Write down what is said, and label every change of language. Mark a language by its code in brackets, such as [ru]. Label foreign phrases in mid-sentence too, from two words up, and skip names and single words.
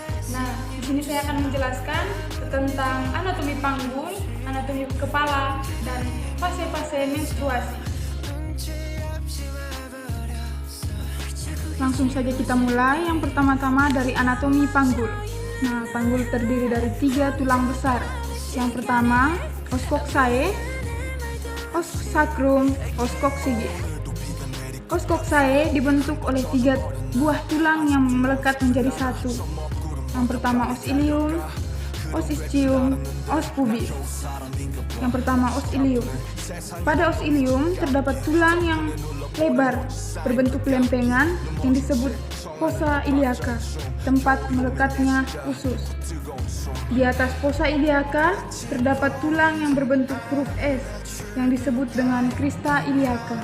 [id] Nah, di sini saya akan menjelaskan tentang anatomi panggul, anatomi kepala, dan fase-fase menstruasi. Langsung saja kita mulai. Yang pertama-tama dari anatomi panggul. Nah, panggul terdiri dari 3 tulang besar. Yang pertama, [la] os coxae, os sacrum, os coccygeus. Os coxae [id] dibentuk oleh 3 buah tulang yang melekat menjadi satu. Yang pertama [la] os ilium, os ischium, os pubis. [id] Yang pertama [la] os ilium. [id] Pada [la] os ilium [id] terdapat tulang yang lebar berbentuk lempengan yang disebut [la] fossa iliaca, [id] tempat melekatnya usus. Di atas [la] fossa iliaca [id] terdapat tulang yang berbentuk huruf S yang disebut dengan [la] crista iliaca.